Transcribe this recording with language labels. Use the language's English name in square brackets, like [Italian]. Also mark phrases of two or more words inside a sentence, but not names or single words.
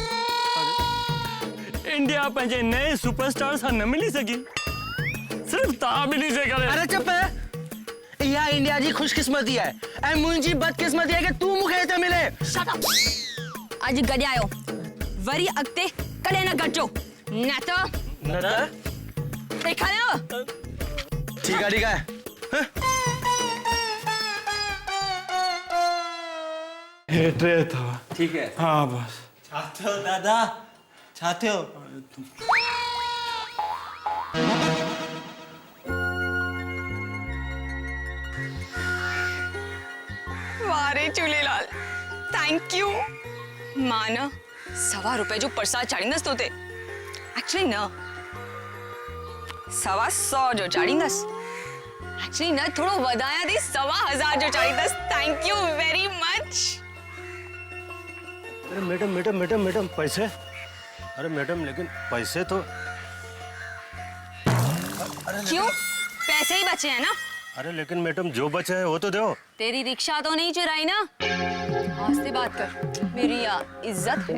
[Sindhi] इंडिया पंहिंजे नए सुपरस्टार सां न मिली सघी सिर्फ़ तव्हां ॿिन्ही जे करे। अरे चुप है, इहा इंडिया जी खुशकिस्मती है ऐं मुंहिंजी बदकिस्मती है कि तू मूंखे हिते मिले। [English] shut up. [Sindhi] अॼु गॾियायो वरी अॻिते कॾहिं न गॾिजो न त ॾेखारियो। [Hindi] ठीक है ठीक है। हे टे था। ठीक है। [Sindhi] हाँ बस। छा थियो दादा, छा थियो? वारे झूलेलाल, [English] thank you. [Sindhi] मां न ₹100 जो प्रसाद चाड़ींदसि तोते। एक्चुअली न 100 जो चाड़ींदसि। एक्चुअली न थोड़ो वधाया थी 1000 जो चाड़ींदसि। [English] thank you very much. [Hindi] अरे मैडम मैडम मैडम मैडम पैसे। अरे मैडम लेकिन पैसे तो। क्यों? पैसे ही बचे हैं ना? अरे लेकिन मैडम जो बचे हैं वो तो दो। तेरी रिक्शा तो नहीं चुराई ना? आस्ते बात कर, मेरी इज्जत है।